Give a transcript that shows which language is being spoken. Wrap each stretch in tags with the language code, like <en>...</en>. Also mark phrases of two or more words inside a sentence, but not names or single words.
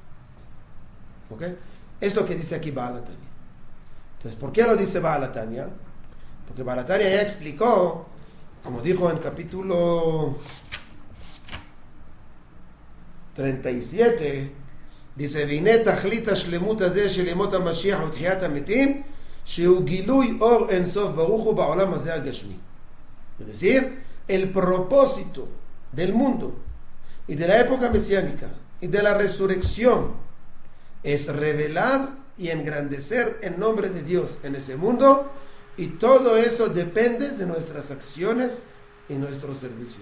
<es>¿Ok? Es lo que dice aquí Baal HaTanya. Entonces, ¿por qué lo dice Baal HaTanya? Porque Baal HaTanya ya explicó, como dijo en capítulo 37, dice,</es> <he>והנה תכלית השלמות הזה של ימות המשיח ותחיית המתים, שהוא גילוי אור אינסוף ברוך הוא בעולם הזה הגשמי.</he> <es>Es decir, el propósito del mundo y de la época mesiánica y de la resurrección es revelar y engrandecer el nombre de Dios en ese mundo, y todo eso depende de nuestras acciones y nuestros servicios.</es>